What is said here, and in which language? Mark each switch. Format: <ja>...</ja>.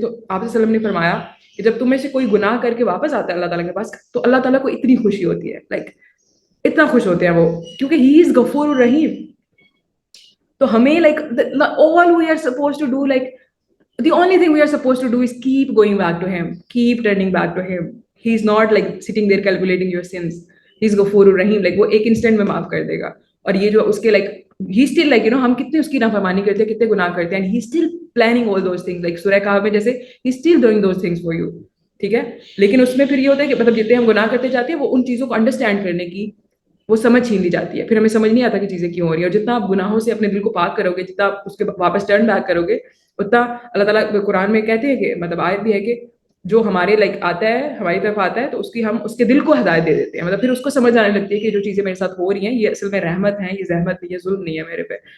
<ur>تو آپ صلی اللہ علیہ وسلم نے فرمایا کہ جب تم میں سے کوئی گناہ کر کے واپس آتا ہے اللہ تعالیٰ کے پاس تو اللہ تعالیٰ کو اتنی خوشی ہوتی ہے، لائک اتنا خوش ہوتے ہیں وہ، کیونکہ</ur> <en>he is</en> <ur>غفور الرحیم. تو ہمیں</ur> <en>Like all we are supposed to do, like the only thing we are supposed to do is keep going back to him, keep turning back to him. He is not like sitting there calculating your sins. He is</en> <ur>غفور الرحیم. like وہ ایک instant میں معاف کر دے گا. اور یہ جو اس کے لائک ہی اسٹل لائک ہم کتنے اس کی نافرمانی کرتے ہیں، کتنے گناہ کرتے ہیں،</ur> <en>He still planning all those things. Like</en> <ur>سورہ کہف میں جیسے</ur> <en>he still doing those things for you,</en> <ur>ٹھیک ہے. لیکن اس میں پھر یہ ہوتا ہے کہ جتنے ہم گناہ کرتے جاتے ہیں وہ ان چیزوں کو انڈرسٹینڈ کرنے کی وہ سمجھ چھین لی جاتی ہے. پھر ہمیں سمجھ نہیں آتا کہ چیزیں کیوں ہو رہی ہیں. اور جتنا آپ گناہوں سے اپنے دل کو پاک کرو گے، جتنا اس کے واپس ٹرن بیک کرو گے، اتنا اللہ تعالیٰ قرآن میں کہتے ہیں کہ آیت بھی ہے کہ جو ہمارے لائک آتا ہے ہماری طرف آتا ہے تو اس کی ہم اس کے دل کو ہدایت دے دیتے ہیں. پھر اس کو سمجھ آنے لگتی ہے کہ جو چیزیں میرے ساتھ ہو رہی ہیں یہ اصل میں رحمت ہیں، یہ زحمت نہیں، یہ ظلم نہیں ہے میرے پہ.</ur>